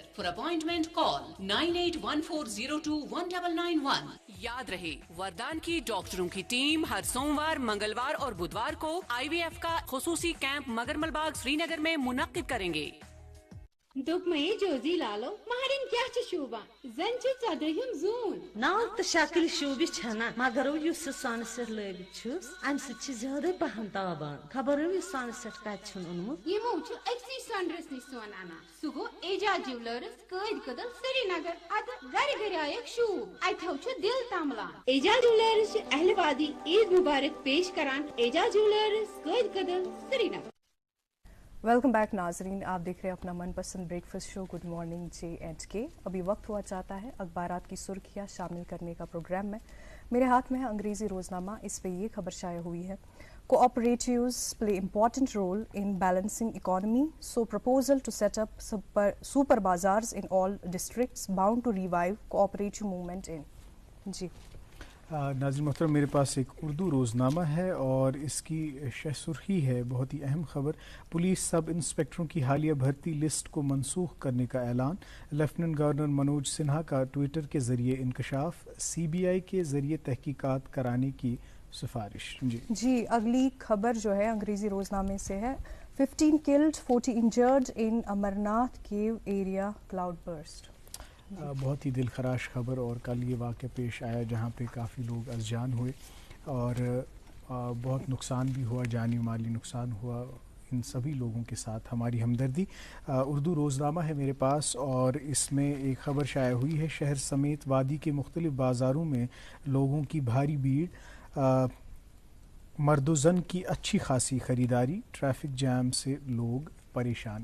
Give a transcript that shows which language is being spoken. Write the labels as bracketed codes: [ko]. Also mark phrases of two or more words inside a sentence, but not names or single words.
[en] for appointment call 9814021991. [ur] یاد رہے, وردان کی ڈاکٹروں کی ٹیم ہر سوموار, منگلوار اور بدوار کو IVF کا خصوصی کیمپ مگرمل باغ سری نگر میں منعقد کریں گے. [ks] دوپمے جوزی لالو مہرین کیا شوبا زن ژدہم زون ناو تو شکل شوبہ چھنا مگر اس سان سٹ لگت چھس ام سی زیادہ پہن تابان خبر یہ سان سٹ کت اونمت یمو اکسی سنڈرس نش سون انا سہ گو اعجاز جیولرس قید کدل سری نگر. ات گر گر آیک شوب اتو دل تملان. اعجاز جیولرس اہل وادی عید مبارک پیش کران. اعجاز جیولرس قید کدل سری نگر. [en] welcome back [ur] ناظرین, آپ دیکھ رہے ہیں اپنا من پسند [en] breakfast show [ur] گڈ مارننگ JNK. ابھی وقت ہوا چاہتا ہے اخبارات کی سرخیاں شامل کرنے کا پروگرام میں. میرے ہاتھ میں ہے انگریزی روزنامہ. اس پہ یہ خبر شائع ہوئی ہے, [en] cooperatives play important role in balancing economy, so proposal to set up super bazaars in all districts bound to revive cooperative movement in. [ur] جی ناظرین محترم, میرے پاس ایک اردو روزنامہ ہے اور اس کی شہ سرخی ہے بہت ہی اہم خبر. پولیس سب انسپکٹروں کی حالیہ بھرتی لسٹ کو منسوخ کرنے کا اعلان. لیفٹیننٹ گورنر منوج سنہا کا ٹویٹر کے ذریعے انکشاف. CBI کے ذریعے تحقیقات کرانے کی سفارش. جی اگلی خبر جو ہے انگریزی روزنامے سے ہے, [en] 15 killed 40 injured in Amarnath cave area cloud burst. [ur] بہت ہی دل خراش خبر, اور کل یہ واقعہ پیش آیا جہاں پہ کافی لوگ از جان ہوئے اور بہت نقصان بھی ہوا, جانی مالی نقصان ہوا. ان سبھی لوگوں کے ساتھ ہماری ہمدردی. اردو روزنامہ ہے میرے پاس اور اس میں ایک خبر شائع ہوئی ہے, شہر سمیت وادی کے مختلف بازاروں میں لوگوں کی بھاری بھیڑ, مرد و زن کی اچھی خاصی خریداری, [en] traffic jam [ur] سے لوگ پریشان.